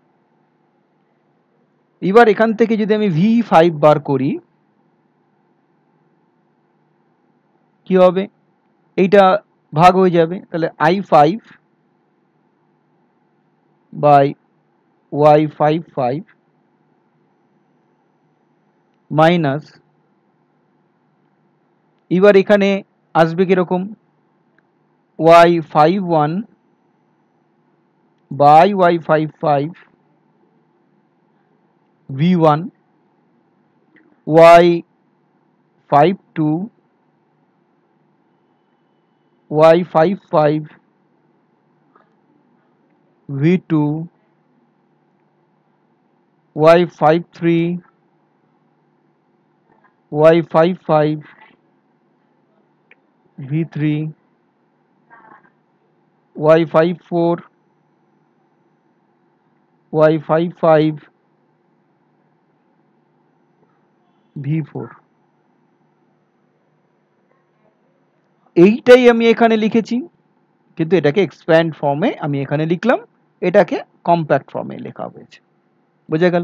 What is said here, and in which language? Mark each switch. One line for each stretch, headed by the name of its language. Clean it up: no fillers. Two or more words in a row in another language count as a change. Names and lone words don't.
Bangla: এবার এখান থেকে যদি আমি V5 বার করি কি হবে, এইটা ভাগ হয়ে যাবে, তাহলে I5 বাই Y55 মাইনাস, এবার এখানে আসবে কিরকম Y51 বাই Y55 V1 Y52 Y55 V2 Y53 Y55 V3 Y54 Y55 V4। এইটাই আমি এখানে লিখেছি, কিন্তু এটাকে এক্সপ্যান্ড ফর্মে আমি এখানে লিখলাম, এটাকে কম্প্যাক্ট ফর্মে লেখা হয়েছে। বোঝা গেল?